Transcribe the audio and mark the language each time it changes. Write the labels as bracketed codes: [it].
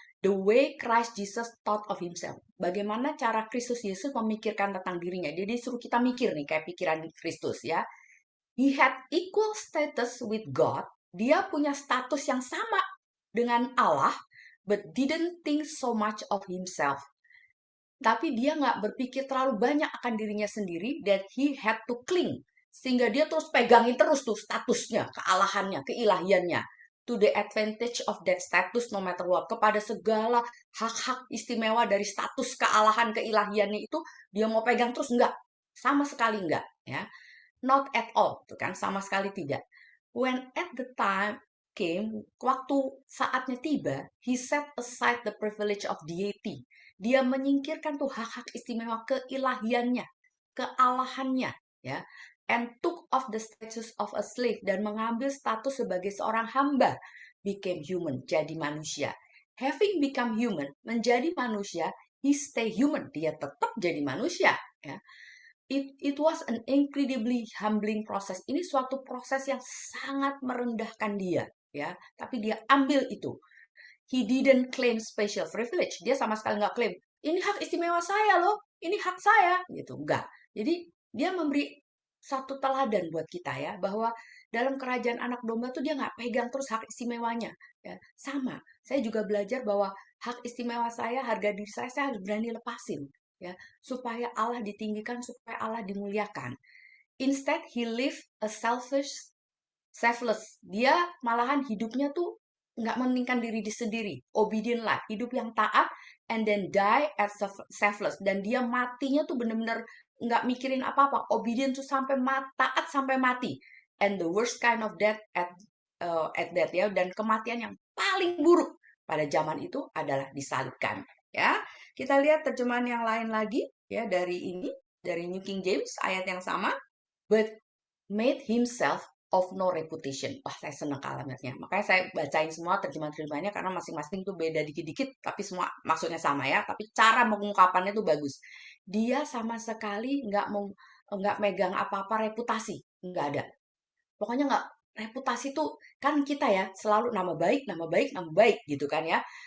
[en] The way Christ Jesus thought of himself. [id] Bagaimana cara Kristus Yesus memikirkan tentang dirinya. Jadi disuruh kita mikir nih kayak pikiran Kristus ya. [en] He had equal status with God. [id] Dia punya status yang sama dengan Allah, [en] but didn't think so much of himself. [id] Tapi dia nggak berpikir terlalu banyak akan dirinya sendiri, [en] that he had to cling. [id] Sehingga dia terus pegangin terus tuh statusnya, kealahannya, keilahiannya. [en] To the advantage of that status no matter what. [id] Kepada segala hak-hak istimewa dari status kealahan, keilahiannya itu, dia mau pegang terus, enggak. Sama sekali enggak. Ya. [en] Not at all, [id] tuh kan, sama sekali tidak. [en] When at the time came, [id] waktu saatnya tiba, [en] he set aside the privilege of deity. [id] Dia menyingkirkan tuh hak-hak istimewa keilahiannya, kealahannya, ya, [en] and took off the status of a slave [id] dan mengambil status sebagai seorang hamba, [en] became human, [id] jadi manusia. [en] Having become human, [id] menjadi manusia, [en] he stay human, [id] dia tetap jadi manusia, ya. [en] It was an incredibly humbling process. [id] Ini suatu proses yang sangat merendahkan dia, ya. Tapi dia ambil itu. [en] He didn't claim special privilege. [id] Dia sama sekali nggak klaim, ini hak istimewa saya loh, ini hak saya, gitu. Enggak. Jadi dia memberi satu teladan buat kita ya, bahwa dalam kerajaan anak domba tuh dia nggak pegang terus hak istimewanya. Ya. Sama, saya juga belajar bahwa hak istimewa saya, harga diri saya harus berani lepasin. Ya, supaya Allah ditinggikan, supaya Allah dimuliakan. [en] Instead, he lived a selfless. [id] Dia malahan hidupnya tuh nggak mementingkan diri sendiri, obedient lah, hidup yang taat, [en] and then die as selfless. [id] Dan dia matinya tuh bener-bener nggak mikirin apa-apa, obedient tuh sampai taat sampai mati. [en] And the worst kind of death at that [id] ya, dan kematian yang paling buruk pada zaman itu adalah disalibkan. Ya, kita lihat terjemahan yang lain lagi ya dari ini, dari New King James ayat yang sama. [en] But made himself of no reputation. [id] Wah, saya senang kalimatnya. Makanya saya bacain semua terjemahan-terjemahannya karena masing-masing tuh beda dikit-dikit, tapi semua maksudnya sama ya. Tapi cara mengungkapannya tuh bagus. Dia sama sekali nggak megang apa-apa reputasi, nggak ada. Pokoknya nggak, reputasi tuh kan kita ya selalu nama baik, nama baik, nama baik gitu kan ya.